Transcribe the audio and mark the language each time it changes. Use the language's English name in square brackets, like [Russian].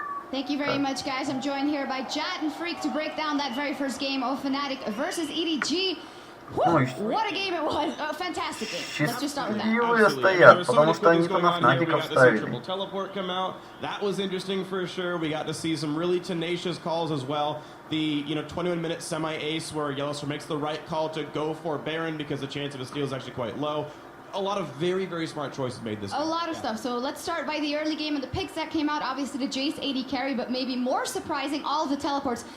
[English] Thank you very much, guys. I'm joined here by Jat and Freak to break down that very first game of Fnatic versus EDG. What a game it was! Fantastic game. Let's just start with that. [Russian] Счастливые стоят, потому что они-то на Fnatic'ов ставили. [English] Teleport come out. That was interesting for sure. We got to see some really tenacious calls as well. The 21-minute semi-ace where Yellowster makes the right call to go for Baron because the chance of a steal is actually quite low. A lot of very, very smart choices made this game. A lot of stuff. So let's start by the early game and the picks that came out. Obviously, the Jace AD carry, but maybe more surprising, all of the teleports.